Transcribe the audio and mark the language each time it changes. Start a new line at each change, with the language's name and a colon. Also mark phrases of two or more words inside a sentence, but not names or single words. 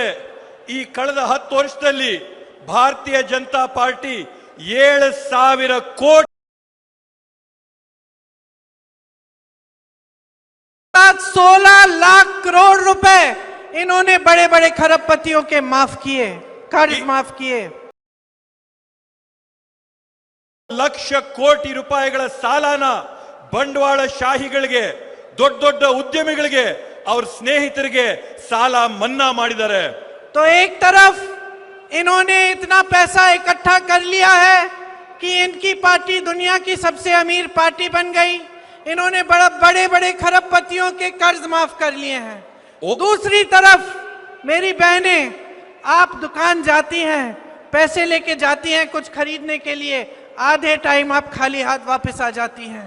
Kannada: ಈ ಕಳೆದ 10 ವರ್ಷದಲ್ಲಿ ಭಾರತೀಯ ಜನತಾ ಪಾರ್ಟಿ 7,000 ಕೋಟಿ
Hindi: 16 लाख करोड़ रुपए इन्होंने बड़े बड़े खरबपतियों के माफ किए, कर्ज माफ किए.
Kannada: ಲಕ್ಷ ಕೋಟಿ ರೂಪಾಯಿಗಳ ಸಾಲನ ಬಂಡವಾಳ ಶಾಹಿಗಳಿಗೆ, ದೊಡ್ಡ ದೊಡ್ಡ ಉದ್ಯಮಿಗಳಿಗೆ, ಅವ್ರ ಸ್ನೇಹಿತರಿಗೆ ಸಾಲ ಮನ್ನಾ ಮಾಡಿದ್ದಾರೆ.
Hindi: तो एक तरफ इन्होंने इतना पैसा इकट्ठा कर लिया है कि इनकी पार्टी दुनिया की सबसे अमीर पार्टी बन गई. इन्होंने बड़े बड़े खरबपतियों के कर्ज माफ कर लिए हैं. दूसरी तरफ मेरी बहनें, आप दुकान जाती हैं, पैसे लेके जाती हैं कुछ खरीदने के लिए, आधे टाइम आप खाली हाथ वापस आ जाती हैं.